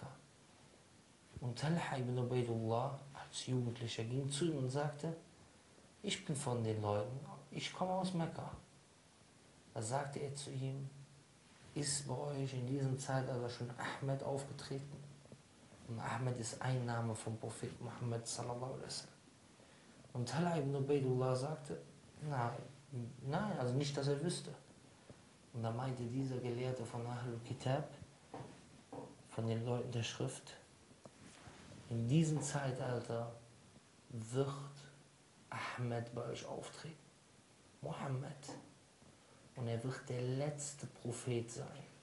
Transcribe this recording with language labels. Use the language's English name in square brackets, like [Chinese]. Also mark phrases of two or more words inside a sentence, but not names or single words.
[German] Und Talha ibn Ubaidullah als Jugendlicher ging zu ihm und sagte: Ich bin von den Leuten, ich komme aus Mekka. Da sagte er zu ihm: Ist bei euch in diesem Zeitalter schon Ahmed aufgetreten? Und Ahmed ist ein Name vom Propheten Muhammad [Arabic] صلى الله عليه وسلم. [German] Und Talha ibn Ubaidullah sagte: Nein, also nicht, dass er wüsste. Und da meinte dieser Gelehrte von [Arabic] أهل الكتاب, [German] von den Leuten der Schrift: In diesem Zeitalter wird Ahmed bei euch auftreten, Mohammed, und er wird der letzte Prophet sein.